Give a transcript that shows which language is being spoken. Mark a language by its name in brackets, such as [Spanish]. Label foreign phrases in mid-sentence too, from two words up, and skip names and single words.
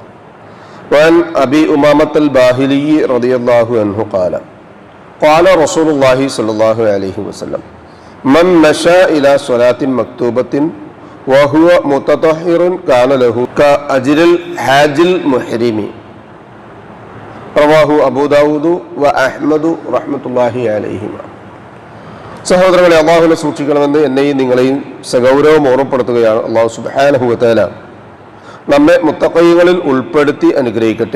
[Arabic] وعن أبي أمامة الباهلي رضي الله عنه قال قال رسول الله صلى الله عليه وسلم من مشى إلى صلاة مكتوبة وهو متطهر كان له كأجر الحاج المحرم. رواه أبو داود وأحمد رحمة الله عليهما. [Malayalam] സഹോദരങ്ങളെ, അള്ളാഹുവിനെ സൂക്ഷിക്കണമെന്ന് എന്നെയും നിങ്ങളെയും സഗൗരവം ഓർമ്മപ്പെടുത്തുകയാണ്. അള്ളാഹു [Arabic] سبحانه وتعالى [Malayalam] നമ്മെ മുത്തഖീങ്ങളിൽ ഉൾപ്പെടുത്തി അനുഗ്രഹിക്കട്ടെ.